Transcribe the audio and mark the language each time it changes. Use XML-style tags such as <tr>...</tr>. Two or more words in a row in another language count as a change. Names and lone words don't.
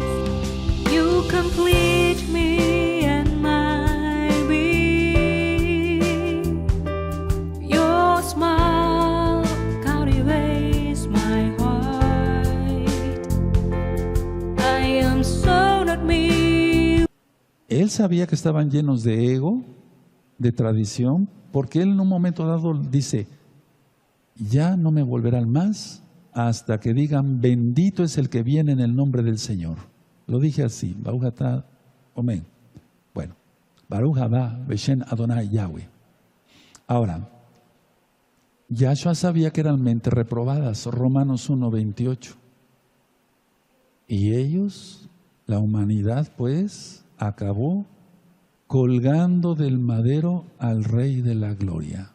<en>You complete me and my being. Your smile cultivates my heart. I am so not me.</en> <es>Él sabía que estaban llenos de ego, de tradición, porque él en un momento dado dice: ya no me volverán más hasta que digan: bendito es el que viene en el nombre del Señor. Lo dije así,</es> <he>ברוך אתה אומן. Bueno, ברוך הבא בשם אדני יהוה.</he> <es>Ahora, Yahshua sabía que eran mentes reprobadas, Romanos 1:28. Y ellos, la humanidad, pues, acabó colgando del madero al Rey de la Gloria.</es>